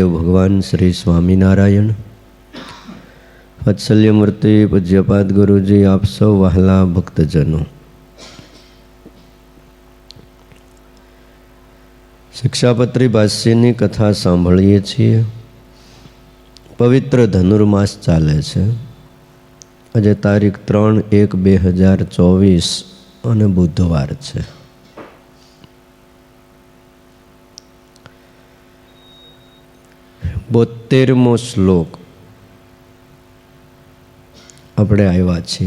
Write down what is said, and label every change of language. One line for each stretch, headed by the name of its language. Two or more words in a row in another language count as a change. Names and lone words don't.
Gujarati: ભગવાન શ્રી સ્વામીનારાયણ વત્સલ્યમૂર્તિ પૂજ્યપાદ ગુરુજી, આપ સૌ વહાલા ભક્તજનો, શિક્ષાપત્રી ભાષ્યની કથા સાંભળીએ છીએ। પવિત્ર ધનુર્માસ ચાલે છે। આજ તારીખ 3/1/2024 અને બુધવાર છે। બોતેરમો શ્લોક આપણે આવ્યા છીએ।